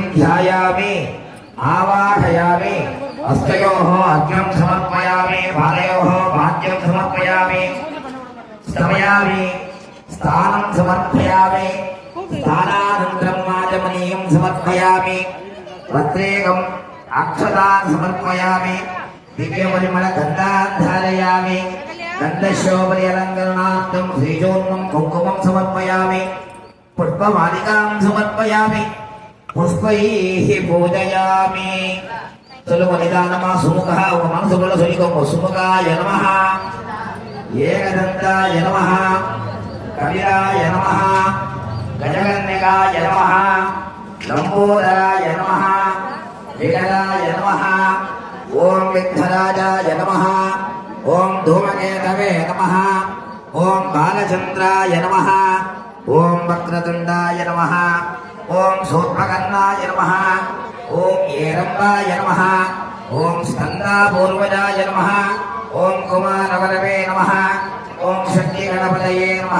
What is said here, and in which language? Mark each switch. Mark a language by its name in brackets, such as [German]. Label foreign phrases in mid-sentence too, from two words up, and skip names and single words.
[Sanskrit] ध्यायामि आवाहयामि हस्तयोः अर्घ्यं समर्पयामि पादयोः पाद्यं समर्पयामि स्नपयामि स्नानं समर्पयामि स्नानानन्तरं आचमनीयं समर्पयामि पत्रेकम् अक्षतान् समर्पयामि दिव्यपरिमल गन्धाधारयामि गन्धशोभरि अलङ्करणार्थं श्रीचूर्णं कुङ्कुमं समर्पयामि पुष्पमालिकां समर्पयामि पुष्पैः पूजयामि सुलभनिदानमा सुमुखः मनसुबल सुलिको सुमुखाय नमः एकदन्ताय नमः कविराय नमः गजकन्यकाय नमः लम्बोदराय नमः विकटाय नमः ओम विघ्नराजाय नमः ओम धूमकेतवे नमः ओम् बालचन्द्राय नमः. ओम् वक्रतुण्डाय नमः। ओम् शूर्पकर्णाय नमः. ओम् हेरम्बाय नमः। ओम् स्कन्दपूर्वजाय नमः. ओम् कुमारगुरवे नमः। ओम् शक्ति गणपतये नमः.